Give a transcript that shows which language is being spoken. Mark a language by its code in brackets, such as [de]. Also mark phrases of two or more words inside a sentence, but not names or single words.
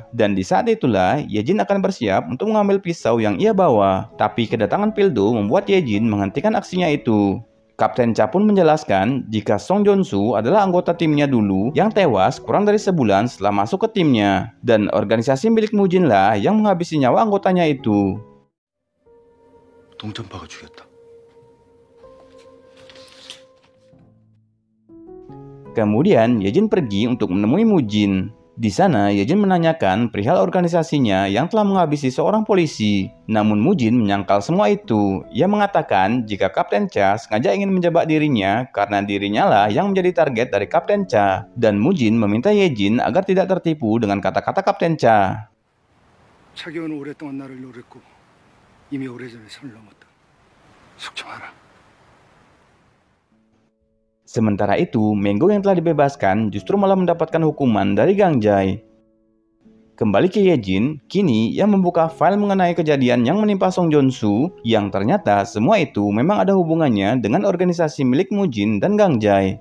[id] Dan di saat itulah, Yejin akan bersiap untuk mengambil pisau yang ia bawa. Tapi kedatangan Pildo membuat Yejin menghentikan aksinya itu. Kapten Cha pun menjelaskan jika Song Jong-soo adalah anggota timnya dulu yang tewas kurang dari sebulan setelah masuk ke timnya. Dan organisasi milik Mujin lah yang menghabisi nyawa anggotanya itu. [ko] 동전파가 죽였다. [id] Kemudian, Yejin pergi untuk menemui Mujin. Di sana, Yejin menanyakan perihal organisasinya yang telah menghabisi seorang polisi. Namun Mujin menyangkal semua itu. Ia mengatakan jika Kapten Cha sengaja ingin menjebak dirinya karena dirinya lah yang menjadi target dari Kapten Cha. Dan Mujin meminta Yejin agar tidak tertipu dengan kata-kata Kapten Cha. [ko] 차기호는 오랫동안 나를 노렸고 이미 오래전에 선을 넘었다. 속지 마라. [id] Sementara itu, Menggo yang telah dibebaskan justru malah mendapatkan hukuman dari Gang Jae. Kembali ke Yejin, kini ia membuka file mengenai kejadian yang menimpa Song Joon-soo yang ternyata semua itu memang ada hubungannya dengan organisasi milik Mujin dan Gang Jae.